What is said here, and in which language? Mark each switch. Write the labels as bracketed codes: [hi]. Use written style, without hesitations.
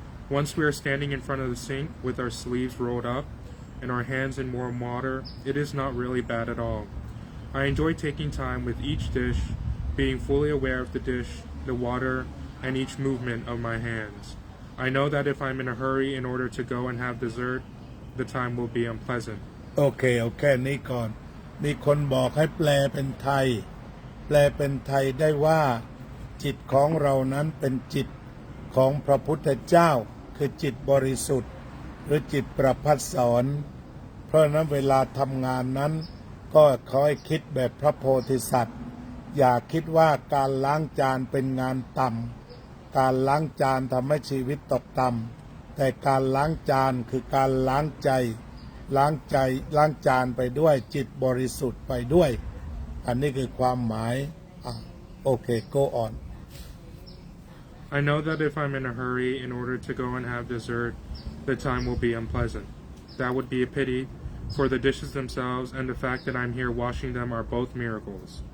[en] Once we are standing in front of the sink with our sleeves rolled up and our hands in warm water, it is not really bad at all. I enjoy taking time with each dish, being fully aware of the dish, the water, and each movement of my hands. I know that if I'm in a hurry in order to go and have dessert, the time will be unpleasant. [th] โอเคโอเคนี้ก่อน มีคนบอกให้แปลเป็นไทย แปลเป็นไทยได้ว่า จิตของเรานั้นเป็นจิตของพระพุทธเจ้า คือจิตบริสุทธิ์ หรือจิตประภัสสร เพราะนั้นเวลาทำงานนั้น ก็ขอให้คิดแบบพระโพธิสัตว์ อย่าคิดว่าการล้างจานเป็นงานต่ำการล้างจานทำให้ชีวิตตกต่ำแต่การล้างจานคือการล้างใจล้างจานไปด้วยจิตบริสุทธิ์ไปด้วย อันนี้คือความหมายโอเค [en] go on I know that if I'm in a hurry in order to go and have dessert, the time will be unpleasant. That would be a pity, for the dishes themselves and the fact that I'm here washing them are both miracles.